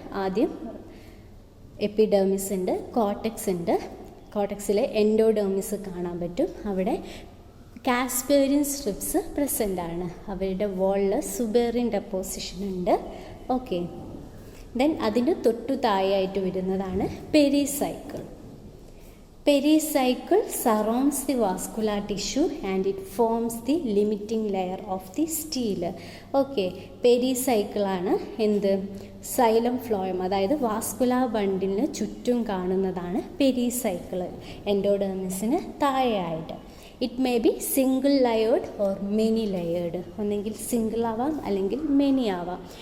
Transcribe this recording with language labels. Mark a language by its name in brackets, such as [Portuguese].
[Malayalam] ആദ്യം എപ്പിഡെർമിസ് ഉണ്ട്, കോർട്ടെക്സ് ഉണ്ട്. കോർട്ടെക്സിലെ എൻഡോഡെർമിസ് കാണാൻ പറ്റും. അവിടെ കാസ്പേരിയൻ സ്ട്രിപ്സ് പ്രസൻ്റ് ആണ്. അവരുടെ വോളിൽ സുബെറിൻ ഡെപ്പോസിഷൻ ഉണ്ട്. ഓക്കെ, ദെൻ അതിന് തൊട്ടു താഴെയായിട്ട് വരുന്നതാണ് pericycle. [English] Pericycle surrounds the vascular tissue and it forms the limiting layer of the stele. [Malayalam] Okay, pericycle ആണ് എന്ത്, സൈലം ഫ്ലോയം, അതായത് വാസ്കുലാർ ബണ്ടിലിന് ചുറ്റും കാണുന്നതാണ് പെരിസൈക്കിൾ എൻഡോഡെർമിസിന് താഴെയായിട്ട്. [English] It may be single layered or many layered. [Malayalam] ഒന്നെങ്കിൽ സിംഗിൾ ആവാം അല്ലെങ്കിൽ മെനി ആവാം.